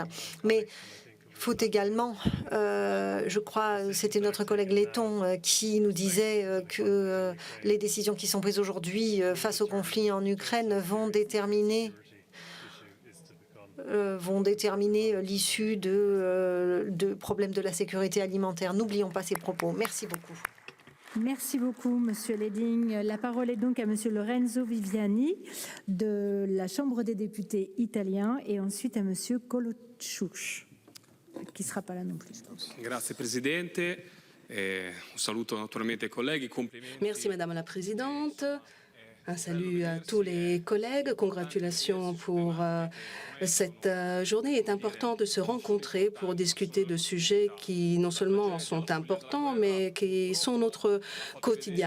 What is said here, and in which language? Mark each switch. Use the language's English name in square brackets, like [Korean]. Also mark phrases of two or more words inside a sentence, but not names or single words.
[French] Mais il faut également, je crois, c'était notre collègue letton qui nous disait que les décisions qui sont prises aujourd'hui face au conflit en Ukraine vont déterminer l'issue de problèmes de la sécurité alimentaire. N'oublions pas ces propos. Merci beaucoup. Merci beaucoup, Monsieur Leding. La parole est donc à Monsieur Lorenzo Viviani de la Chambre des députés italiens et ensuite à Monsieur Colociuc, qui ne sera pas là non plus, je pense. [Italian] Grazie Presidente. Un saluto naturalmente ai colleghi. [French] Merci Madame la Présidente. Un salut à tous les collègues. Congratulations pour cette journée. Il est important de se rencontrer pour discuter de sujets qui non seulement sont importants, mais qui sont notre quotidien.